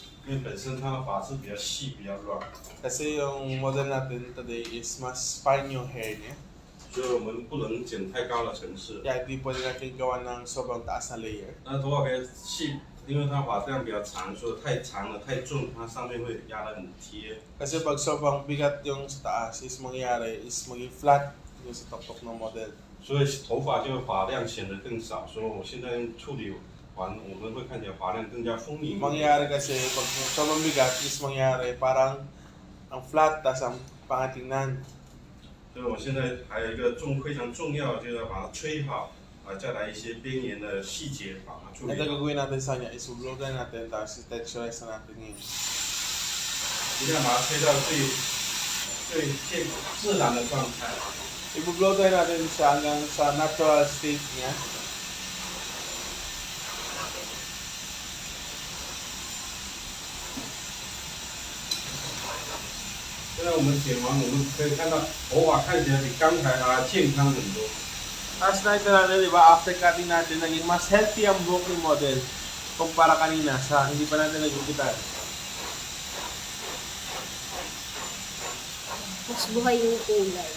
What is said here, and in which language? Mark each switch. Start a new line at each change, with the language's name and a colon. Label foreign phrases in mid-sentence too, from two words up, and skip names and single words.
Chinese: 因为本身它的发质比较细，比较软，
Filipino: Kasi yung model natin today is mas fine yung hair niya.
Chinese: 所以我们不能剪太高的层次。
Filipino: Kaya di pwede natin gawa ng sobrang taas na layer.
Chinese: 那头发比较细，因为它发量比较长，所以太长了、太重，它上面会压得很贴。
Filipino: Kasi pag sobrang bigat yung sa taas is mangyayari is maging flat yung sa tuktok ng model.
Chinese: 所以头发就发量显得更少，所以我现在处理完，我们会看起来发量更加丰盈。
Filipino: Mangyayari kasi pag sobrang bigat is mangyayari parang ang flat tas ang pangatingnan.
Chinese: 所以我现在还有一个非常重要的，就是要把它吹好，再来一些边缘的细节把它处理
Filipino: Ito
Chinese: 好。
Filipino: gagawin natin sa kanya is ublogan natin tapos i-texturize na natin yun.
Chinese: 一定要把它吹到最自然的状态。
Filipino: Ibublogan natin siya hanggang sa
English: natural state
Filipino: niya.
Chinese: 现在我们剪完，我们可以看到头发看起来比刚才健康很多。
Filipino: Tapos nakita natin, di ba,
English: after cutting
Filipino: natin, naging mas healthy ang buhok ng model kumpara kanina sa hindi pa natin nagugitan. Mas buhay yung kulay.